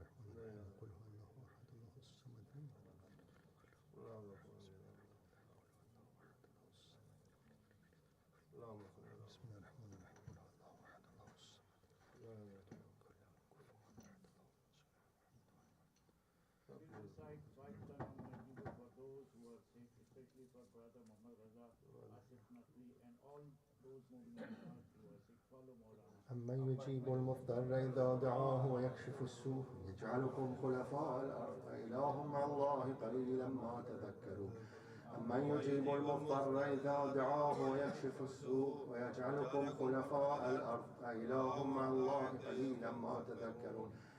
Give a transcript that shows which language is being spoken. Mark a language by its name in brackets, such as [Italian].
[Arabic] قل هو الله أحد الله الصمد. بسم الله الرحمن الرحيم. قل هو الله أحد الله الصمد. [English] Please recite 5 Salam Majid for those who are sick, especially for Brother Muhammad Raza, Asif Naqvi, and all those Mu'minun who are sick. Follow Moulana. [Arabic] أمن يجيب المضطر إذا دعاه ويكشف السوء يجعلكم خلفاء الأرض أإله مع الله قليلا ما تذكرون. أمن يجيب المضطر إذا دعاه ويكشف السوء ويجعلكم خلفاء الأرض أإله مع الله قليلا ما تذكرون.